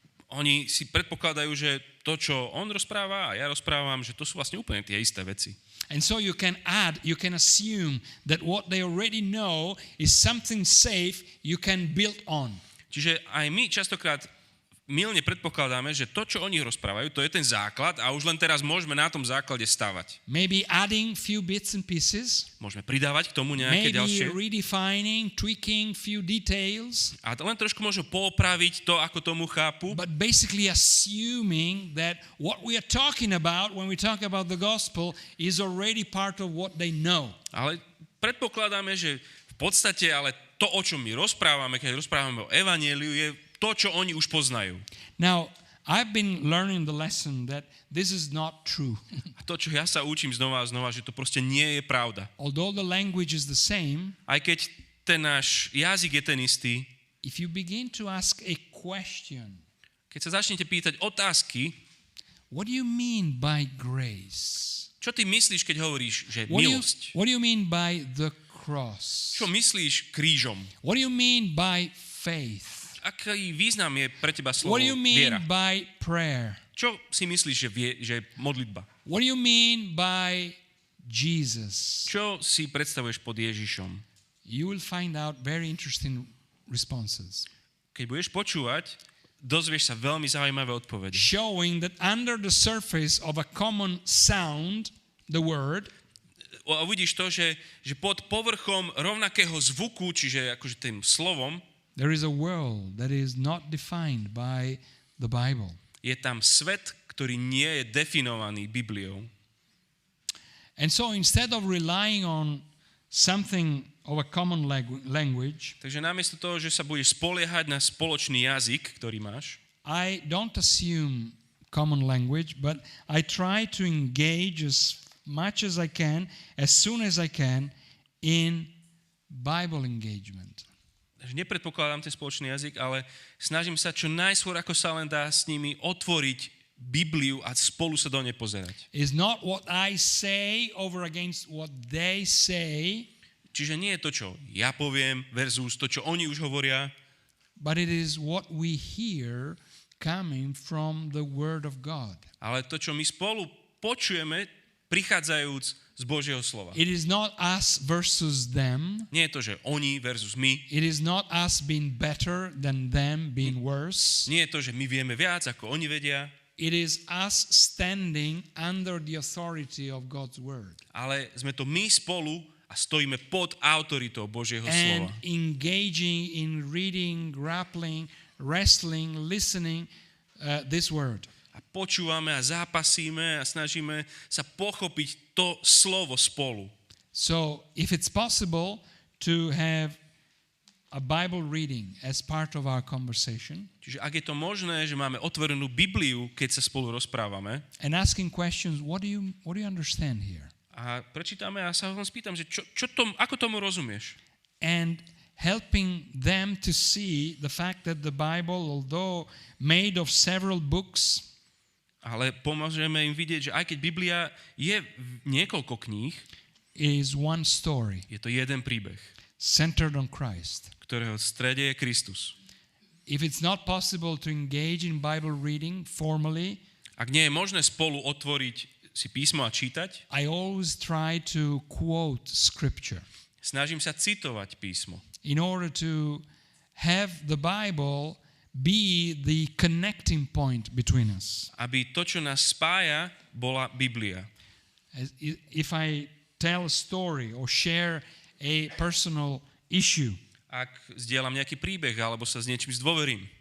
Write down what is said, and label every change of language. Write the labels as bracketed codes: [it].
[sk] Oni si predpokladajú, že to, čo on rozpráva a ja rozprávam, že to sú vlastne úplne tie isté veci. [en] And so you can assume that what they already know is something safe you can build on. [sk] Čiže aj my častokrát mylne predpokladáme, že to, čo oni rozprávajú, to je ten základ a už len teraz môžeme na tom základe stavať. [en] Maybe adding few bits and pieces, [sk] Môžeme pridávať k tomu nejaké [en] maybe [sk] ďalšie [en] redefining, tweaking few details, [sk] a len trošku môžeme poopraviť to, ako tomu chápu, [en] but basically assuming that what we are talking about when we talk about the gospel is already part of what they know. [sk] ale predpokladáme, že v podstate ale to, o čom my rozprávame, keď rozprávame o evanjeliu, je to, čo oni už poznajú. [en] Now, I've been learning the lesson that this is not true. [sk] A to, čo ja sa učím znova a znova, že to proste nie je pravda. [en] Although the language is the same, [sk] Aj keď ten náš jazyk je ten istý, [en] if you begin to ask a question, [sk] keď sa začnete pýtať otázky, [en] what do you mean by grace? [sk] čo ty myslíš, keď hovoríš, že [en] What [sk] milosť? [en] do you mean by the cross? [sk] Čo myslíš krížom? [en] What do you mean by faith? [sk] Aký význam je pre teba slovo [en] What do you [sk] viera? [en] mean by prayer? [sk] Čo si myslíš, že je modlitba? [en] What do you mean by Jesus? [sk] Čo si predstavuješ pod Ježišom? [en] You will find out very interesting responses, [sk] Keď budeš počúvať, dozvieš sa veľmi zaujímavé odpovede. [en] showing that under the surface of a common sound, the word, [sk] A uvidíš to, že pod povrchom rovnakého zvuku, čiže akože tým slovom, [en] there is a world that is not defined by the Bible. [sk] je tam svet, ktorý nie je definovaný Bibliou. [en] And so instead of relying on something of a common language, [sk] Takže namiesto toho, že sa budeš spoliehať na spoločný jazyk, ktorý máš, [en] I don't assume common language, but I try to engage as much as I can, as soon as I can, in Bible engagement. [sk] že nepredpokladám ten spoločný jazyk, ale snažím sa čo najskôr, ako sa len dá, s nimi otvoriť Bibliu a spolu sa do nej pozerať. [en] It's not what I say over against what they say, [sk] Čiže nie je to, čo ja poviem versus to, čo oni už hovoria, [en] but it is what we hear coming from the Word of God. [sk] ale to, čo my spolu počujeme, prichádzajúc z Božieho slova. [en] It is not us versus them. [sk] Nie je to, že oni versus my. [en] It is not us being better than them being worse. [sk] Nie je to, že my vieme viac, ako oni vedia. [en] It is us standing under the authority of God's Word [sk] Ale sme to my spolu a stojíme pod autoritou Božieho [en] and [sk] slova. [en] engaging in reading, grappling, wrestling, listening this Word. [sk] A počúvame a zápasíme a snažíme sa pochopiť to slovo spolu. [en] So, if it's possible to have a Bible reading as part of our conversation [sk] Čiže ak je to možné, že máme otvorenú Bibliu, keď sa spolu rozprávame [en] and asking questions, what do you understand here? [sk] a prečítame a sa ho spýtam, že ako tomu rozumieš? [en] And helping them to see the fact that the Bible, although made of several books, [sk] Ale pomôžeme im vidieť, že aj keď Biblia je niekoľko kníh, [en] is one story [sk] je to jeden príbeh, [en] centered on Christ. [sk] ktorého v strede je Kristus. [en] If it's not possible to engage in Bible reading formally, [sk] Ak nie je možné spolu otvoriť si písmo a čítať, [en] I always try to quote scripture [sk] snažím sa citovať písmo, [en] in order to have the Bible be the connecting point between us. [sk] aby to, čo nás spája, bola Biblia. [en] If I tell a story or share a personal issue, [sk] Ak zdieľam nejaký príbeh alebo sa s niečím zdôverím,